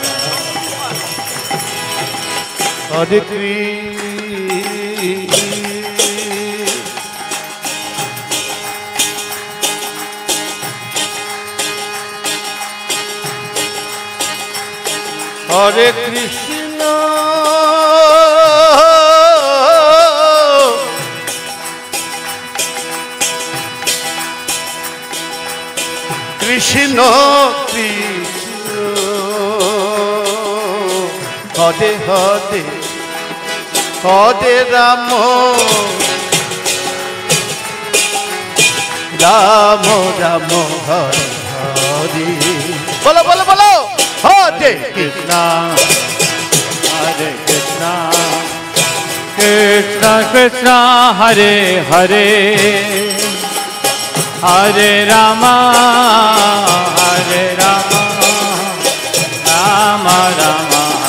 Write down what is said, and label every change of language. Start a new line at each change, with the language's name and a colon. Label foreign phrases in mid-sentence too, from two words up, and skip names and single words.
Sanskrit: হরে হরে কৃষ্ণ কৃষ্ণ কৃষ্ণ হরে হরে হরে রাম রাম হরে হরে
Bangla: বলো বলো বলো
Sanskrit: হরে কৃষ্ণ কৃষ্ণ Krishna Hare Hare Hare Rama Rama Rama